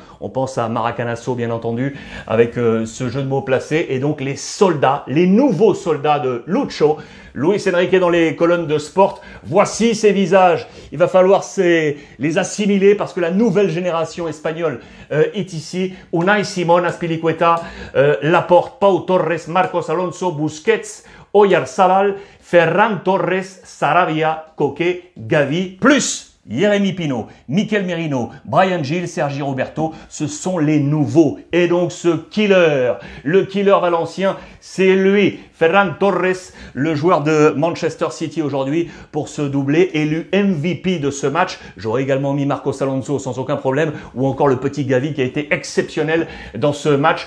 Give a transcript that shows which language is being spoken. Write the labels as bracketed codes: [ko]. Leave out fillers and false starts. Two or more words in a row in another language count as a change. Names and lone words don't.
[fr] On pense à Maracanazo, bien entendu, avec ce jeu de mots placé. Et donc les soldats, les nouveaux soldats de Lucho. Luis Enrique dans les colonnes de Sport. Voici ces visages. Il va falloir les assimiler parce que la nouvelle génération espagnole est ici. Unai Simón, Azpilicueta, Laporte, Pau Torres, Marcos Alonso, Busquets, Oyarzabal, Ferran Torres, Sarabia, Koke, Gavi, plus Jérémy Pino, Mikel Merino, Bryan Gil, Sergi Roberto, ce sont les nouveaux. Et donc ce killer, le killer valencien, c'est lui, Ferran Torres, le joueur de Manchester City aujourd'hui pour ce doublé, élu MVP de ce match. J'aurais également mis Marcos Alonso sans aucun problème, ou encore le petit Gavi qui a été exceptionnel dans ce match.